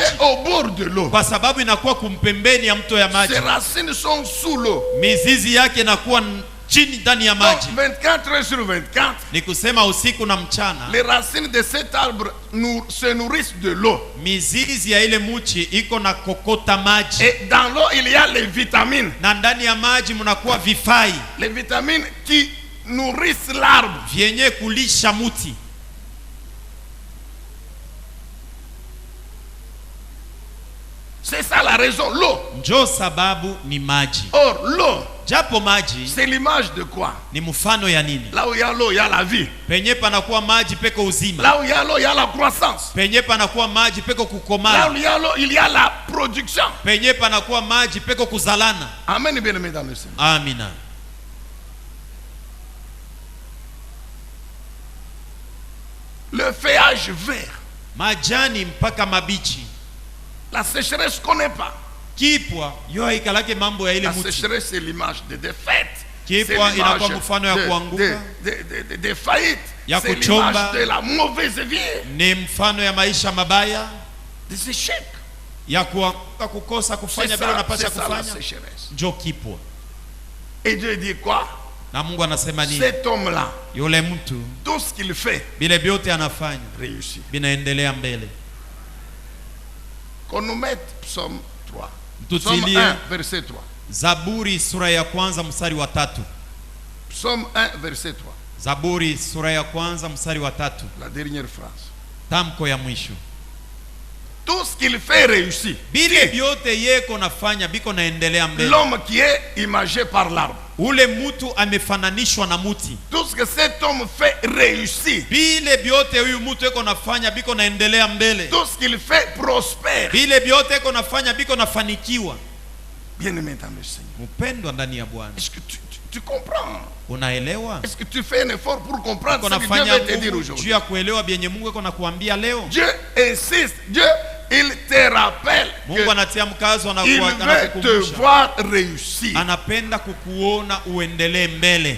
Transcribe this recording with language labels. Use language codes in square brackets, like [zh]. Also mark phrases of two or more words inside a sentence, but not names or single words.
[fr] Il est au bord de l'eau. [sw] Kwa sababu inakuwa kumpembeni ya mto ya maji. [fr] Ses racines sont sous l'eau. [sw] Mizizi yake inakuwa chini ndani ya maji. [fr] 24 heures sur 24. [sw] Ni kusema usiku na mchana. [fr] Les racines de cet arbre se nourrissent de l'eau. [sw] Mizizi ya ile muchi iko na kokota maji. [fr] Et dans l'eau il y a les vitamines. [sw] Na ndani ya maji mnakuwa vifai. [fr] Les vitamines qui nourrissent l'arbre. [sw] Vyenye kulisha muti. [fr] C'est ça la raison, l'eau. [sw] Njo sababu ni maji. [fr] Or l'eau, [sw] japo maji, [fr] c'est l'image de quoi? [sw] Ni mfano ya nini? [fr] Là où il y a l'eau, il y a la vie. [sw] Penye panakuwa maji peko uzima. [fr] Là où il y a l'eau, il y a la croissance. [sw] Penye panakuwa maji peko kukomana. [fr] Là où il y a l'eau, il y a la production. [sw] Penye panakuwa maji peko kuzalana. [fr] Amen, bien-aimés dans le Seigneur. [sw] Amina. [fr] Le feuillage vert. [sw] Majani mpaka mabichi. [fr] La sécheresse connaît pas. [sw] Kipwa yo haikalake mambo ya ile la muti. [fr] La sécheresse c'est l'image de défaite. [sw] Kipwa inakuwa mfano ya kuanguka. [fr] De faillite. C'est l'image de la mauvaise vie. [sw] Ni mfano ya maisha mabaya. [fr] Des échecs. [sw] Ya kuanguka kukosa kufanya bila unapaswa kufanya. Njo kipwa. [fr] Et Dieu dit quoi? [sw] Na Mungu anasema nini? [fr] Cet homme là. [sw] Yule mtu. [fr] Tout ce qu'il fait. [sw] Bile vyote anafanya. [fr] Réussit. [sw] Binaendelea mbele. [fr] Qu'on nous mette Psaume 3. Psaume 1, verset 3. [sw] Zaburi sura ya kwanza mstari wa 3. [fr] Psaume 1, verset 3. [sw] Zaburi sura ya kwanza mstari wa 3. [fr] La dernière phrase. [sw] Tamko ya mwisho. [fr] Tout ce qu'il fait réussit. [sw] Bile vyote yeko nafanya biko naendelea mbele. [fr] L'homme qui est imagé par l'arbre. [sw] Ule mutu amefananishwa na muti. [fr] Tout ce que cet homme fait réussit. [sw] Bile vyote huyu mutu eko nafanya biko naendelea mbele. [fr] Tout ce qu'il fait prospère. [sw] Bile vyote eko nafanya biko nafanikiwa. [fr] Bien-aimé dans le Seigneur. [sw] Mpendwa ndani ya Bwana. [fr] Est-ce que tu comprends? [sw] Unaelewa? [fr] Est-ce que tu fais un effort pour comprendre ce que Dieu veut te dire aujourd'hui? [sw] Juu ya kuelewa bienye Mungu eko nakuambia leo. [fr] Dieu insiste. Dieu il te rappelle [sw] Mungu anatia mkazo [fr] il veut te voir réussir. [sw] Anapenda kukuona uendelee mbele.